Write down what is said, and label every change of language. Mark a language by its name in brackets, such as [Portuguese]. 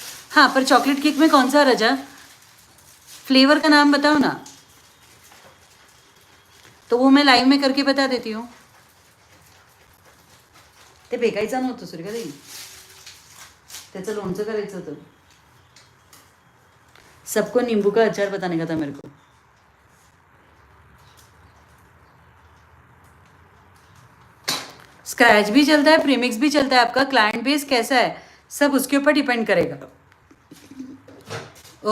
[Hindi] हाँ पर chocolate cake में कौन सा रजा, फ्लेवर का नाम बताओ ना, तो वो मैं लाइव में करके बता देती हूँ। [Marathi] ते बेकायचं नव्हतं सूर्यकाताई, त्याचं लोणचं करायचं होतं। [Hindi] सबको नींबू का अचार बताने का था मेरे को। स्क्रैच भी चलता है, प्रीमिक्स भी चलता है, आपका क्लाइंट बेस कैसा है सब उसके ऊपर डिपेंड करेगा।